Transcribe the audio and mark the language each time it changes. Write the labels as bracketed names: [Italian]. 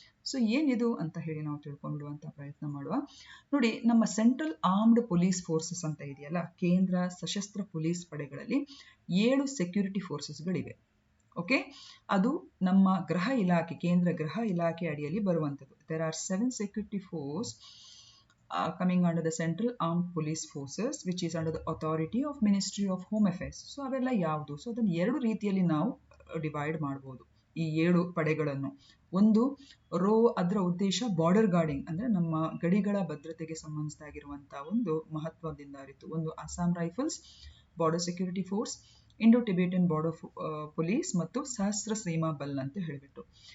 [Kannada] So ಏನಿದು ಅಂತ ಹೇಳಿ ನಾವು ತಿಳ್ಕೊಂಡ್ಬಿಡುವಂತ ಪ್ರಯತ್ನ ಮಾಡುವ. ನೋಡಿ, ನಮ್ಮ ಸೆಂಟ್ರಲ್ ಆರ್ಮ್ಡ್ ಪೊಲೀಸ್ ಫೋರ್ಸಸ್ ಅಂತ ಇದೆಯಲ್ಲ, ಕೇಂದ್ರ ಸಶಸ್ತ್ರ ಪೊಲೀಸ್ ಪಡೆಗಳಲ್ಲಿ 7 ಸೆಕ್ಯೂರಿಟಿ ಫೋರ್ಸಸ್ಗಳಿವೆ. ಓಕೆ, ಅದು ನಮ್ಮ ಗೃಹ ಇಲಾಖೆ, ಕೇಂದ್ರ ಗೃಹ ಇಲಾಖೆ ಅಡಿಯಲ್ಲಿ ಬರುವಂಥದ್ದು. [English] There are 7 security force coming under the Central Armed Police Forces, which is under the authority of Ministry of Home Affairs. [Kannada] So ಅವೆಲ್ಲ ಯಾವುದು? ಸೊ ಅದನ್ನು 2 ರೀತಿಯಲ್ಲಿ ನಾವು ಡಿವೈಡ್ ಮಾಡ್ಬೋದು ಈ 7 ಪಡೆಗಳನ್ನು. ಒಂದು ರೋ, ಅದರ ಉದ್ದೇಶ ಬಾರ್ಡರ್ ಗಾರ್ಡಿಂಗ್, ಅಂದ್ರೆ ನಮ್ಮ ಗಡಿಗಳ ಭದ್ರತೆಗೆ ಸಂಬಂಧಿಸಿದಾಗಿರುವಂತಹ ಒಂದು ಮಹತ್ವದಿಂದ ಅರಿತು. ಒಂದು Assam rifles, border security force, Indo Tibetan border police ಮತ್ತು ಸಹಸ್ರ ಸೀಮಾ ಬಲ್ ಅಂತ ಹೇಳಿಬಿಟ್ಟು.